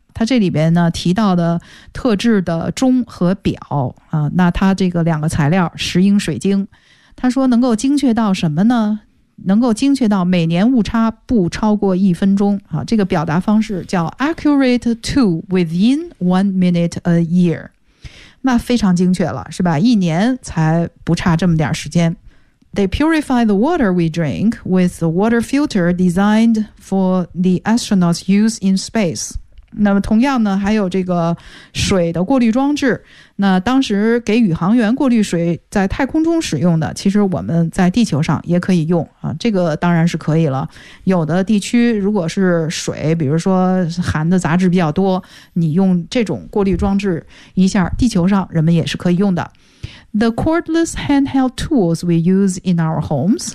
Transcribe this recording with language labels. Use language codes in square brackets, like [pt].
[zh] 他这里边呢提到的特制的钟和表啊，那他这个两个材料石英水晶，他说能够精确到什么呢？能够精确到每年误差不超过1分钟、这个表达方式叫 accurate to within 1 minute a year，那非常精确了，是吧？一年才不差这么点时间。 [en] They purify the water we drink with the water filter designed for the astronauts use in space。 [zh] 那么同样呢，还有这个水的过滤装置，那当时给宇航员过滤水在太空中使用的，其实我们在地球上也可以用啊，这个当然是可以了。有的地区如果是水比如说含的杂质比较多，你用这种过滤装置一下，地球上人们也是可以用的。 [en] The cordless handheld tools we use in our homes，